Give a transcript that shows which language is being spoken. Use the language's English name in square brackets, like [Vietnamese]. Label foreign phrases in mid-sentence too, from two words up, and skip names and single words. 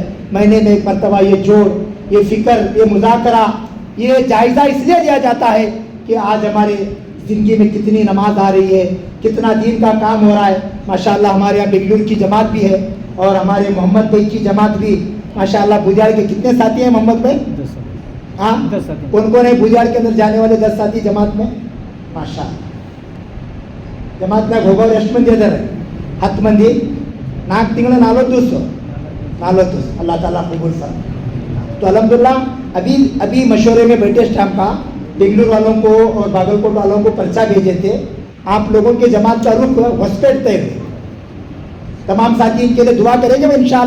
[Urdu] مہینے میں ایک مرتبہ یہ جوڑ, یہ فکر, یہ مذاکرہ, یہ جائزہ اس لیے دیا جاتا ہے کہ آج ہمارے زندگی میں کتنی نماز آ رہی ہے, کتنا دین کا کام ہو رہا ہے. ماشاءاللہ ہمارے یہاں بنگلور کی جماعت بھی ہے, اور ہمارے محمد بھائی کی جماعت بھی. ماشاءاللہ بھوجاڑ کے کتنے ساتھی ہیں محمد بھائی؟ ہاں, کون کون ہے بھوجاڑ کے اندر جانے والے 10 ساتھی جماعت میں؟ ماشاءاللہ جماعت میں گوگور [Kannada] ಎಷ್ಟು ಮಂದಿ ಇದ್ದಾರೆ? [Urdu] 10 [Kannada] ಮಂದಿ. 4 ತಿಂಗಳು [Urdu] 40 اللہ تعالیٰ قبول فرمائے. تو الحمدللہ ابھی مشورے میں بیٹھے اسٹاف کا, بنگلور والوں کو اور باگل کوٹ والوں کو پرچہ بھیجے تھے, آپ لوگوں کے جماعت کا رخ ہاسپیٹ طے ہوئے. تمام ساتھی ان کے لیے دعا کریں گے انشاءاللہ.